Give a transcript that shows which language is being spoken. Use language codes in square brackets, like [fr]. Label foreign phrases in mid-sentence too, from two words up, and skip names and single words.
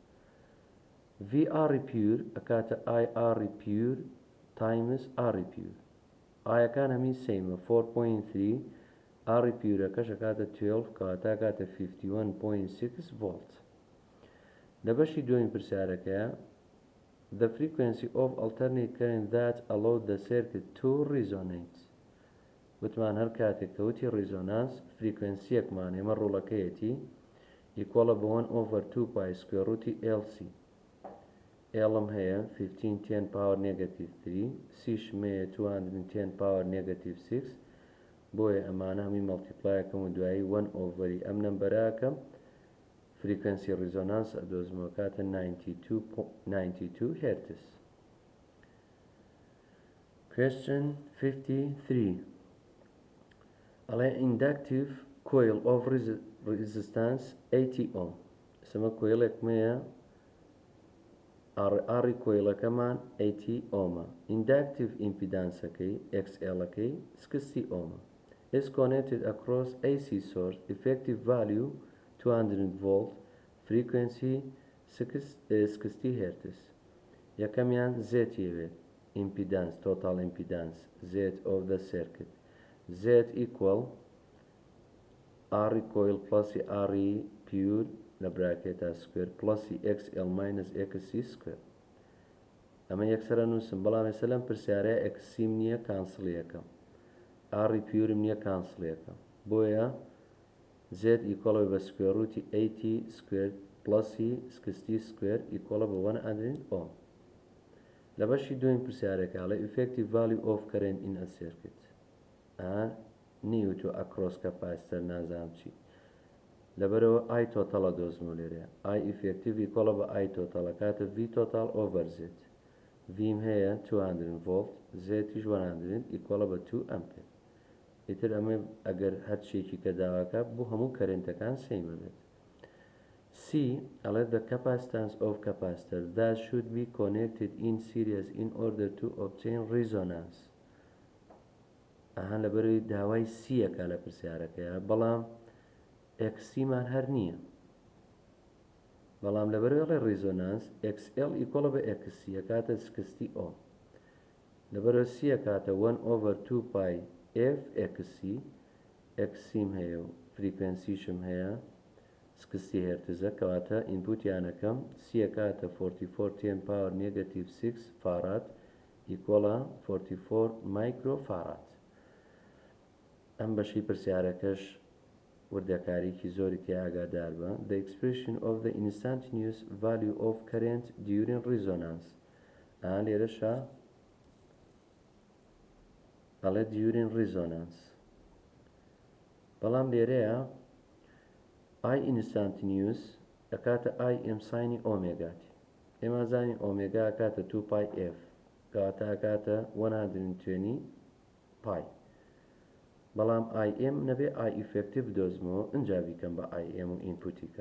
[ckb] VR پیور ئەکاتە [en] IR pure times R pure [ckb] ئایەکان هەمی سەیمە 4.3 R پیورەکەش ئەکاتە 12 کەواتە کاتە 51.6 ڤۆڵت لە بەشی دووەمی پرسیارەکەیە [en] The frequency of alternate current that allowed the circuit to resonate [ckb] وتمان هەر کاتێک کەوتی ڕیزۆنانس فریکوێنسیەکمان ئێمە ڕوڵەکەیەتی ئیکۆڵە بە 1/2 پای سکوێڕوتی LC Lم هەیە 1510 [en] power negative 3 [ckb] Cش مەیە 210 [en] power negative 6 [ckb] بۆیە ئەمانە هەمی مەڵتیپلایەکەم و دوایی 1/. ئەم نەمبەراکەم فریکوێنسی ڕیزۆنانس ئەدۆزمەوە کاتە 92 هرتز. [en] Question 53 [ckb] ئەڵێ [en] inductive coil of resistance 80 ohm [ckb] سەمە کۆیلێکمەیە ئاری کۆیلەکەمان [en] 80 ئۆمە inductive impedance-ەکەی XL-ەکەی 60 ئۆمە is connected across AC source effective value 200 volt frequency 60 Hz [ckb] یەکەمیان Z یەوێت [en] impedance total impedance Z of the circuit Z equal R coil plus R pure [ckb] لە براکێتە سکوێر [en] plus XL minus [ckb] XC square ئەمە یەکسەرە نووسم بەڵام ێستا لەم پرسیارەیە XC نییە کانسڵیەکەم R pure نییە کانسڵیەکەم بۆیە [en] Z equal [ckb] بە سکوێڕوتی [en] 80 square plus 60 square equal [ckb] بە [en] 100 ohm [ckb] لە بەشی دووەم پرسیارەکە ئەڵێ [en] effective value of current in a [ckb] circuit نیوتو across capacitor نازانم چی لەبەرەوە [en] I total [ckb] دۆزمەوە لێرە [en] I effective equal [ckb] بە [en] I total [ckb] کاتە [en] V total over Z [ckb] Vم هەیە [en] 200 volt [ckb] Z تیش [en] 100 equal [ckb] بە [en] 2 ampere [ckb] ئیتر ئەمە ئەگەر هەرچێکی کە داواکە بۆ هەموو کەرنتەکان سەیمە بێت C ئەڵێ [en] the capacitance of capacitor that should be connected in series in order to obtain resonance [ckb] لەبەرەوەی داوای سیەکە لە پرسیارەکەیە بەڵام XCمان هەر نییە بەڵام لەبەرەوەی ڕێزۆنانس [en] XL equal [ckb] بە XC کاتە [en] 60 ohm [ckb] لەبەرەوە سیە کاتە 1/2 پای F XC XCم هەیە و فریکوێنسیشم هەیە 60 هرتزە کەواتە ئینپوتیانەکەم سیە کاتە 4410 [en] power negative 6 [ckb] فاراد [en] equal 44 microfarad [ckb] ئەم بەشی پرسیارەکەش وردەکاریکی زۆری تێ ئاگادار بە [en] the expression of the instantaneous value of current during resonance [ckb] لێرەشە ئەڵێ [en] during resonance [ckb] بەڵام لێرەیە [en] I instantaneous [ckb] ئەکاتە I m ساینی ئۆمێگاتی ئێمە زانین ئۆمێگا ئەکاتە 2 پای F کەواتە ئەکاتە 120 پای بەڵام IM نەبێ [en] I effective [ckb] دۆزمەوە ئەنجا بیکەم بە IM و ئینپوتی کەم